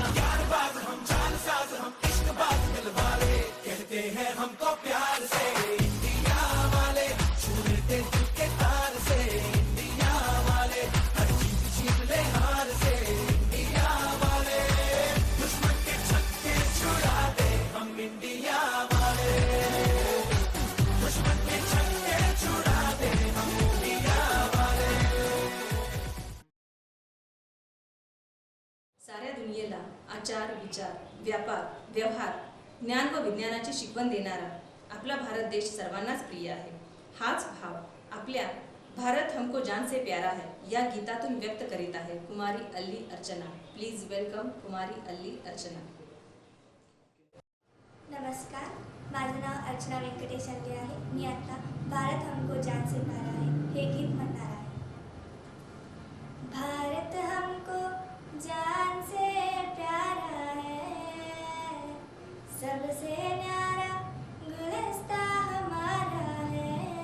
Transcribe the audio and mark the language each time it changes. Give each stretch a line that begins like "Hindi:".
Hindi: यार बाज हम जान साज हम इश्क बाज दिल वाले, कहते हैं हमको प्यार से इंडिया वाले, छू लेते दिल के तार से इंडिया वाले, हर जीत जीत ले हार से इंडिया वाले, दुश्मन के छक्के छुड़ा दे हम इंडिया वाले, दुश्मन के छक्के छुड़ा दे हम इंडिया वाले।
Marathi: साऱ्या दुनियेला आचार विचार व्यापार व्यवहार ज्ञान व विज्ञानाची शिकवण देणारा आपला भारत देश सर्वांनाच प्रिय आहे. हाच भाव आपल्या
Hindi: भारत हमको जान से प्यारा है
Marathi: या गीतातून व्यक्त करीत आहे कुमारी अल्ली अर्चना.
English: Please welcome Kumari Alli Archana.
Marathi: नमस्कार, माझं नाव अर्चना व्यंकटेश अंडे आहे. मी आता
Hindi: भारत हमको जान से प्यारा है
Marathi: हे गीत म्हणणार आहे.
Hindi: भारत हमको जान से प्यारा है, सबसे न्यारा गुलस्ता हमारा है.